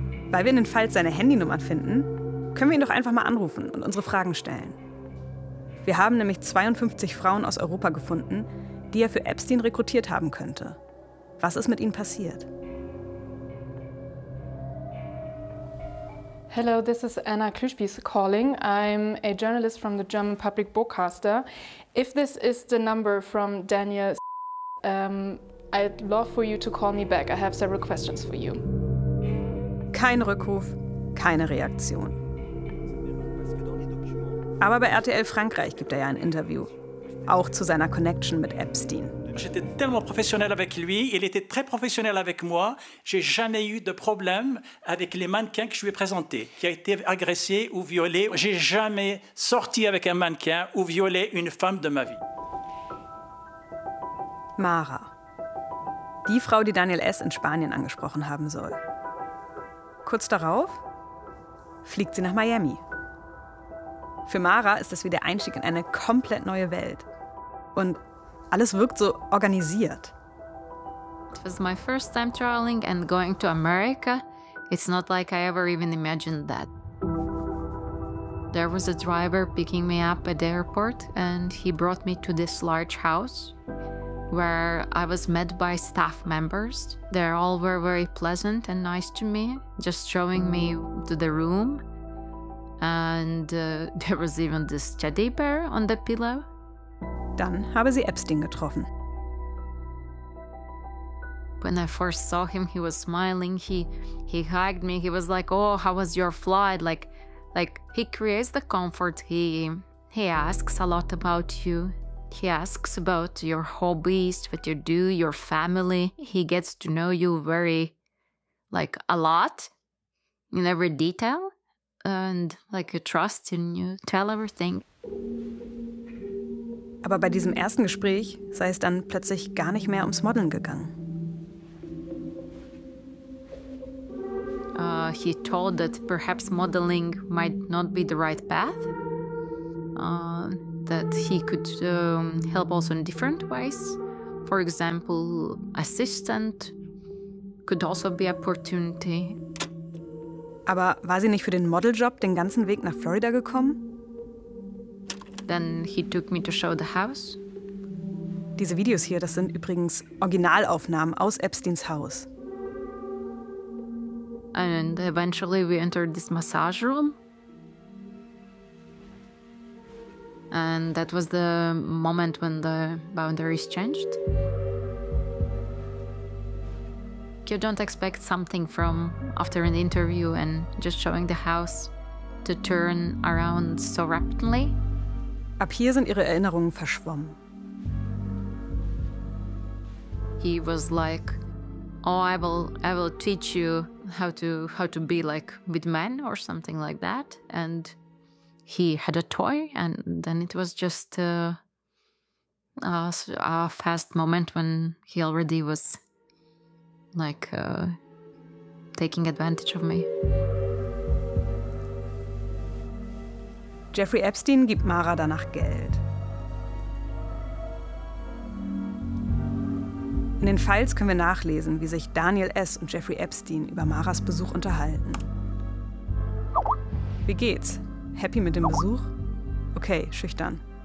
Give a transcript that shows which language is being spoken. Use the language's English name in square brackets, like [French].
[German] Weil wir in den Fall seine Handynummer finden, können wir ihn doch einfach mal anrufen und unsere Fragen stellen. Wir haben nämlich 52 Frauen aus Europa gefunden, die er für Epstein rekrutiert haben könnte. Was ist mit ihnen passiert? [English] Hello, this is Anna Klüspies calling. I'm a journalist from the German Public Broadcaster. If this is the number from Daniel, I'd love for you to call me back. I have several questions for you. [German] Kein Rückruf, keine Reaktion. Aber bei RTL Frankreich gibt er ja ein Interview, auch zu seiner Connection mit Epstein. [French] J'étais tellement professionnel avec lui, il était très professionnel avec moi. J'ai jamais eu de problème avec les mannequins que je lui ai présentés, qui a été agressé ou violé. J'ai jamais sorti avec un mannequin ou violé une femme de ma vie. [German] Mara, die Frau, die Daniel S. in Spanien angesprochen haben soll. Kurz darauf fliegt sie nach Miami. Für Mara ist das wie der Einstieg in eine komplett neue Welt. Und alles wirkt so organisiert. [English] It was my first time traveling and going to America. It's not like I ever even imagined that. There was a driver picking me up at the airport and he brought me to this large house where I was met by staff members. They all were very pleasant and nice to me, just showing me to the room. And there was even this teddy bear on the pillow. [German] Dann habe sie Epstein getroffen. [English] When I first saw him, he was smiling. He hugged me. He was like, "Oh, how was your flight?" Like he creates the comfort. He asks a lot about you. He asks about your hobbies, what you do, your family. He gets to know you very, like, a lot, in every detail. And like a trust in you, tell everything. [German] Aber bei diesem ersten Gespräch sei es dann plötzlich gar nicht mehr ums Modeln gegangen. [English] He told that perhaps modeling might not be the right path. that he could help also in different ways. For example, assistant could also be opportunity. [German] Aber war sie nicht für den Modeljob den ganzen Weg nach Florida gekommen? [English] Then he took me to show the house. [German] Diese Videos hier, das sind übrigens Originalaufnahmen aus Epsteins Haus. [English] And eventually we entered this massage room. And that was the moment when the boundaries changed. You don't expect something from after an interview and just showing the house to turn around so rapidly. [German] Ab hier sind ihre Erinnerungen verschwommen. [English] He was like, oh, I will teach you how to be like with men or something like that. And he had a toy, and then it was just a fast moment when he already was like taking advantage of me. [German] Jeffrey Epstein gibt Mara danach Geld. In den Files können wir nachlesen, wie sich Daniel S. und Jeffrey Epstein über Maras Besuch unterhalten. Wie geht's? Happy mit dem Besuch? Okay, schüchtern.